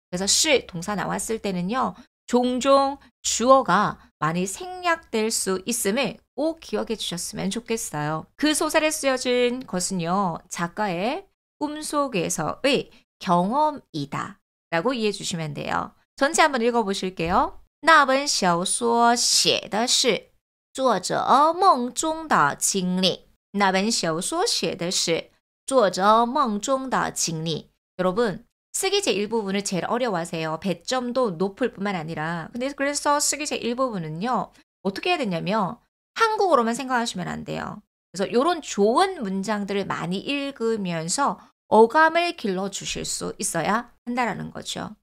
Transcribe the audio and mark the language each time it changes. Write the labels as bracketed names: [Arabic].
[Korean] 그래서 시 동사 나왔을 때는요. 종종 주어가 많이 생략될 수 있음을 꼭 기억해 주셨으면 좋겠어요. 그 소설에 쓰여진 것은요. 작가의 꿈속에서의 경험이다 라고 이해해 주시면 돼요. 전체 한번 읽어보실게요. [Chinese] 那本小说写的是作者梦中的经历那本小说写的是作者梦中的经历. [Korean] 여러분, 쓰기 제1부분을 제일 어려워하세요. 배점도 높을 뿐만 아니라. 근데 그래서 쓰기 제1부분은요. 어떻게 해야 되냐면 한국어로만 생각하시면 안 돼요. 그래서 이런 좋은 문장들을 많이 읽으면서 어감을 길러주실 수 있어야 한다라는 거죠.